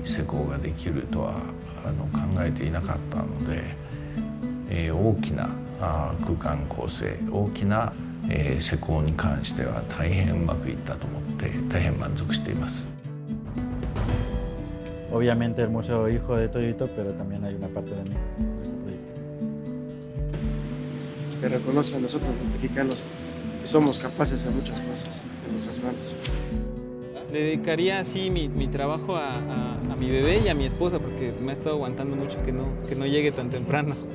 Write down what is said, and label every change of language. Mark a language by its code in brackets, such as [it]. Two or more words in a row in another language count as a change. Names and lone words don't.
[ja] 施工ができるとは考えていなかったので、大きな空間構成、大きな、施工に関しては大変うまくいったと思って大変満足しています。 [es] obviamente el museo hijo de Toyohito, pero también hay una parte de mí en este proyecto. Que reconozcan nosotros los mexicanos que somos capaces de muchas cosas en nuestras manos. Le dedicaría así mi trabajo a mi bebé y a mi esposa porque me ha estado aguantando mucho que no llegue tan temprano.